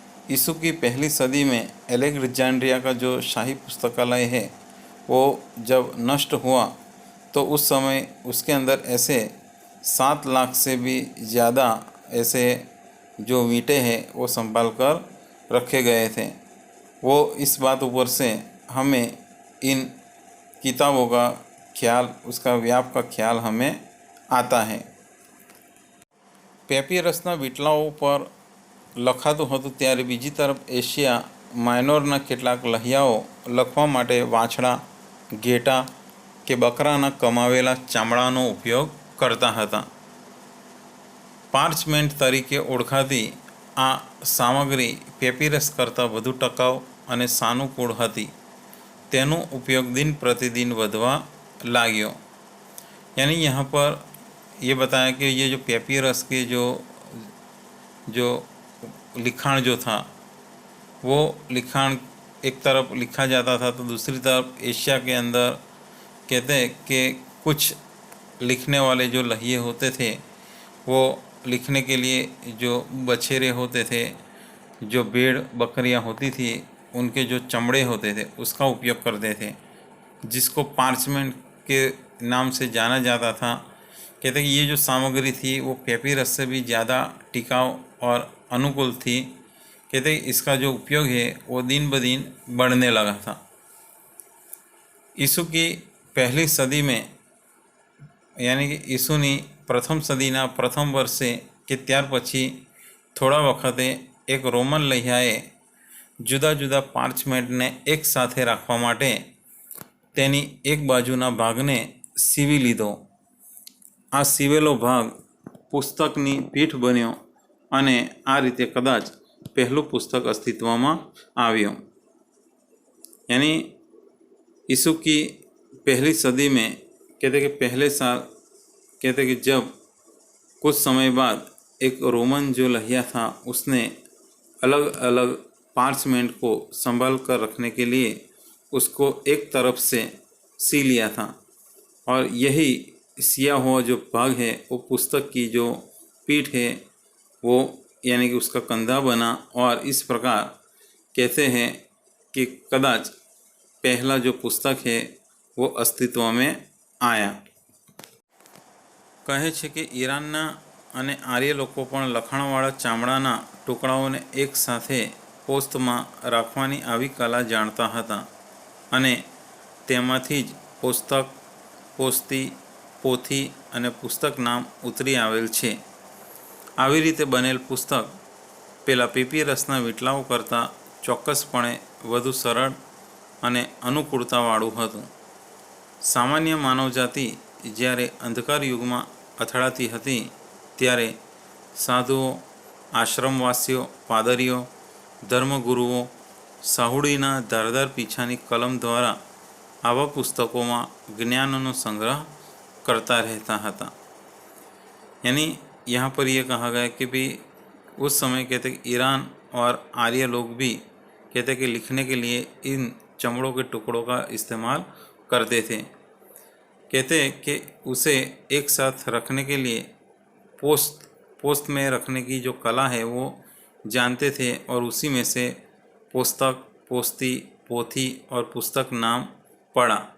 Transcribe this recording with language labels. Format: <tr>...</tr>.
<hi>ईसु की पहली सदी में अलेक्जेंड्रिया का जो शाही पुस्तकालय है वो जब नष्ट हुआ तो उस समय उसके अंदर ऐसे 7 लाख से भी ज़्यादा ऐसे जो वीटे हैं वो संभाल कर रखे गए थे. वो इस बात ऊपर से हमें इन किताबों का ख्याल, उसका व्याप का ख्याल हमें आता है.</hi> <gu>પેપીરસના વીટલાઓ પર લખાતું હતું ત્યારે બીજી તરફ એશિયા માઇનોરના કેટલાક લહિયાઓ લખવા માટે વાંછડા, ઘેટા કે બકરાના કમાવેલા ચામડાનો ઉપયોગ કરતા હતા. પાર્ચમેન્ટ તરીકે ઓળખાતી આ સામગ્રી પેપીરસ કરતાં વધુ ટકાઉ અને સાનુકૂળ હતી. તેનો ઉપયોગ दिन प्रतिदिन વધવા लाग्यो.</gu> <hi>यानी यहाँ पर ये बताया कि ये जो पेपीरस के जो लिखाण जो था वो लिखाण एक तरफ लिखा जाता था तो दूसरी तरफ एशिया के अंदर कहते हैं कि कुछ लिखने वाले जो लहिए होते थे वो लिखने के लिए जो बछेरे होते थे, जो भेड़ बकरियां होती थी, उनके जो चमड़े होते थे उसका उपयोग करते थे, जिसको पार्चमेंट के नाम से जाना जाता था. कहते हैं कि ये जो सामग्री थी वो पेपिरस से भी ज़्यादा टिकाऊ और अनुकूल थी। कहते हैं इसका जो उपयोग है वो दिन ब दिन बढ़ने लगा था। ઈસુ की પહેલી સદી में यानी कि</hi> <gu>ઈસુની પ્રથમ સદીના પ્રથમ વર્ષે કે ત્યાર પછી થોડા વખતે એક રોમન લહિયાએ જુદા જુદા પાર્ચમેન્ટને એક સાથે રાખવા માટે તેની એક બાજુના ભાગને સીવી લીધો. આ સીવેલો ભાગ પુસ્તકની પીઠ બન્યો અને આ રીતે કદાચ પહેલું પુસ્તક અસ્તિત્વમાં આવ્યું.</gu> <hi>यानी यीशु की पहली सदी में कहते कि पहले साल कहते कि जब कुछ समय बाद एक रोमन जो लहिया था उसने अलग अलग पार्चमेंट को संभाल कर रखने के लिए उसको एक तरफ से सी लिया था और यही सिया हुआ जो भाग है वो पुस्तक की जो पीठ है वो यानी कि उसका कंधा बना और इस प्रकार कहते हैं कि कदाच पहला जो पुस्तक है वो अस्तित्व में आया.</hi> <gu>કહે છે કે ઈરાનના અને આર્ય લોકો પણ લખાણવાળા ચામડાના ટુકડાઓને એક સાથે પોસ્તમાં રાખવાની આવી કલા જાણતા હતા અને તેમાંથી જ પુસ્તક, પોસ્તી, પોથી અને પુસ્તક નામ ઉતરી આવેલ છે. આવી રીતે બનેલ પુસ્તક પેલા પેપિરસના વીંટલાઓ કરતાં ચોક્કસપણે વધુ સરળ અને અનુકૂળતાવાળું હતું. સામાન્ય માનવજાતિ જ્યારે અંધકાર યુગમાં અથડાતી હતી ત્યારે સાધુઓ, આશ્રમવાસીઓ, પાદરીઓ, ધર્મગુરુઓ સાહુડીના ધારદાર પીછાની કલમ દ્વારા આવા પુસ્તકોમાં ज्ञानનો સંગ્રહ</gu> <hi>करता रहता था. यानी यहाँ पर यह कहा गया कि भी उस समय कहते कि ईरान और आर्य लोग भी कहते कि लिखने के लिए इन चमड़ों के टुकड़ों का इस्तेमाल करते थे. कहते कि उसे एक साथ रखने के लिए पोस्ट में रखने की जो कला है वो जानते थे और उसी में से पुस्तक, पोस्ती, पोथी और पुस्तक नाम पड़ा.</hi>